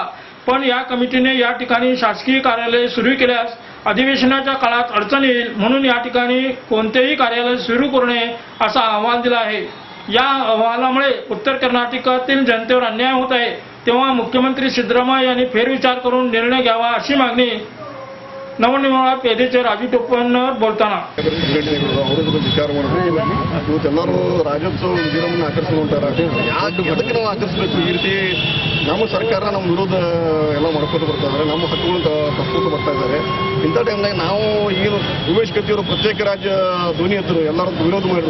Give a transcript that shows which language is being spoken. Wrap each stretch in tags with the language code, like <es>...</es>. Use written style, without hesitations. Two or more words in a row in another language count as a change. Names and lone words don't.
<mr>पण या कमिटीने या ठिकाणी शासकीय कार्यालय सुरू केल्यास अधिवेशनाच्या काळात अडचण येईल, म्हणून या ठिकाणी कोणतेही कार्यालय सुरू करू नये असा अहवाल दिला आहे। या अहवालामुळे उत्तर कर्नाटकातील जनतेवर अन्याय होत आहे, तेव्हा मुख्यमंत्री सिद्धरामय्या यांनी फेरविचार करून निर्णय घ्यावा अशी मागणी नवनिर्माण पेढेचे राजू टोपणवर बोलताना</mr> <kn>विचार ಇವತ್ತೆಲ್ಲರೂ ರಾಜ್ಯೋತ್ಸವ ವಿಜೃಂಭಣೆ ಆಚರಿಸ್ಕೊಂತಾರೆ। ಯಾಕೆ ನಾವು ಆಚರಿಸಬೇಕು? ಈ ರೀತಿ ನಮ್ಮ ಸರ್ಕಾರ ನಮ್ಮ ವಿರೋಧ ಎಲ್ಲ ಮಾಡ್ಕೊಂಡು ಬರ್ತಾ ಇದ್ದಾರೆ, ನಮ್ಮ ಹಕ್ಕುಗಳನ್ನು ತಪ್ಪಿಸ್ಕೊಂಡು ಬರ್ತಾ ಇದ್ದಾರೆ। ಇಂಥ ಟೈಮ್ನಾಗ ನಾವು ಈಗ ಉಮೇಶ್ ಕತ್ತಿಯವರು ಪ್ರತ್ಯೇಕ ರಾಜ್ಯ ಧ್ವನಿ ಎತ್ತರು, ಎಲ್ಲರೂ ವಿರೋಧ ಮಾಡಿದ್ರು।</kn>